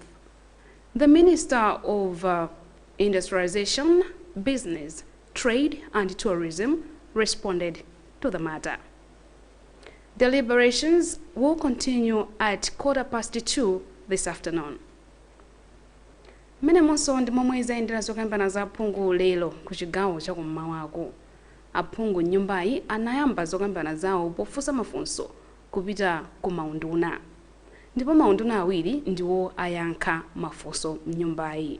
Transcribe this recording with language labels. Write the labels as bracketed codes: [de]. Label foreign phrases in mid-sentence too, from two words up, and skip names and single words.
[en] The Minister of Industrialization, Business, Trade and Tourism responded to the matter. Deliberations will continue at 2:15 this afternoon. [ny] Menemonso ndi momwe zayendera zokambirana za aphungu lero ku chigawo cha kum'mawako. Aphungu nyumbayi anayamba zokambirana zawo pofunsa mafunso kupita ku maunduna, ndipo maunduna awiri ndiwo ayankha mafunso m'nyumbayi.